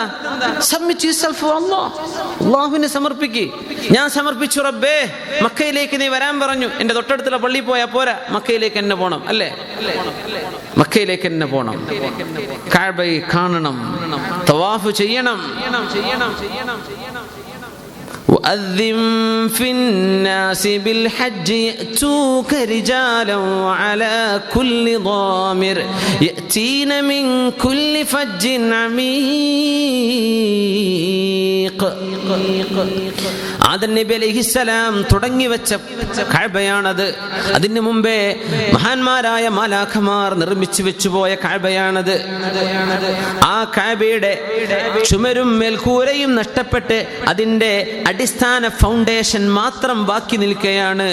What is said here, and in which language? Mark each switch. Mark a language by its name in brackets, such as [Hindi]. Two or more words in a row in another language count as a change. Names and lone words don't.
[English] Submit yourself to Allah. [Malayalam] അല്ലാഹുവിനെ സമർപ്പിക്കുക. ഞാൻ സമർപ്പിച്ചു റബ്ബേ, മക്കയിലേക്ക് നീ വരാൻ പറഞ്ഞു. എൻ്റെ തൊട്ടടുത്തുള്ള പള്ളിയിൽ പോയാൽ പോരാ, മക്കയിലേക്ക് എന്നെ പോകണം. അല്ലേ? മക്കയിലേക്ക് എന്നെ പോകണം, കഅബയെ കാണണം, തവാഫ് ചെയ്യണം. [Arabic] وأذن في الناس بالحج يأتوك رجالا وعلى كل ضامر يأتين من كل فج عميق. [Malayalam] ആദം നബി അലൈഹിസ്സലാം തുടങ്ങി വെച്ച കഅബയാണത്. അതിനു മുമ്പേ മഹാന്മാരായ മാലാഖമാർ നിർമ്മിച്ചു വെച്ചുപോയ കഅബയാണത്. ആ കഅബയുടെ ചുമരും മേൽക്കൂരയും നഷ്ടപ്പെട്ട് അതിന്റെ അടിസ്ഥാന ഫൗണ്ടേഷൻ മാത്രം ബാക്കി നിൽക്കുകയാണ്.